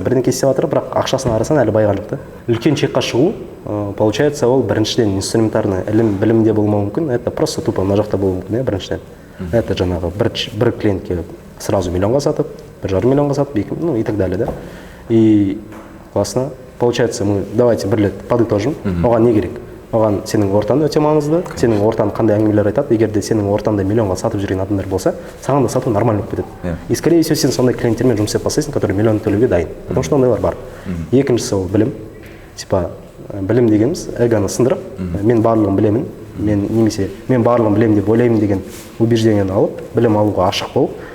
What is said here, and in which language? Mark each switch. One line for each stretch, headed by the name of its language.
Kazakh: Бірдеңке істеп жатыр, бірақ ақшасын қарасаң әлі байыған жоқ та. Үлкен чекқа шығу, получается, ол біріншіден инструментарный ілім білімде болмауы мүмкін,
Russian: это просто тупо
Kazakh: мына жақта болуы мүмкін, біріншіден. Это жаңағы бір клиентке сразу миллионға сатып, 1,5 миллионға сатып,
Russian: ну и так далее, да. И классно. Получается, мы давайте
Kazakh: бір рет
Russian: подытожим.
Kazakh: Оған не керек? Оған сенің ортаң өте маңызды, сенің ортаң қандай әңгімелер айтады. Егер де сенің ортаңда миллионға сатып жүрген адамдар болса, саған да сату нормально болып кетеді.
Russian: И скорее всего
Kazakh: сен сондай клиенттермен жұмыс істеп бастайсың,
Russian: которые
Kazakh: миллион төлеуге дайын. Потому что ондайлар бар. Екіншісі ол білім. Типа білім дегеніміз эгоны сындырып, мен барлығын білемін, мен барлығын білемін деп ойлаймын деген убеждениені алып, білім алуға ашық болып.